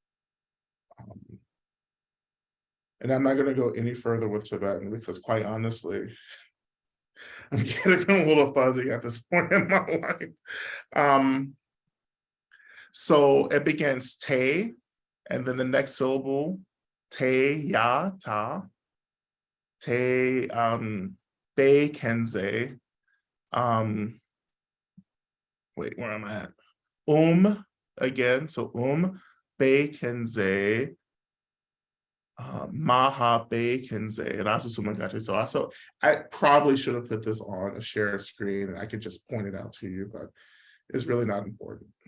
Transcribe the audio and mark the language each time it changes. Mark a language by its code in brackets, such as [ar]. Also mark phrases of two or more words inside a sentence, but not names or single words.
[en] And I'm not going to go any further with Tibetan because, quite honestly, I'm getting a little fuzzy at this point in my life. So it begins te, and then the next syllable, [bo] te ya ta, te be kenze. [en] Wait, where am I at? Again, so [bo] be kenze. Maha Be Kenze [en] and also [bo] Sumagache. [en] So I probably should have put this on a shared screen and I could just point it out to you, but it's really not important.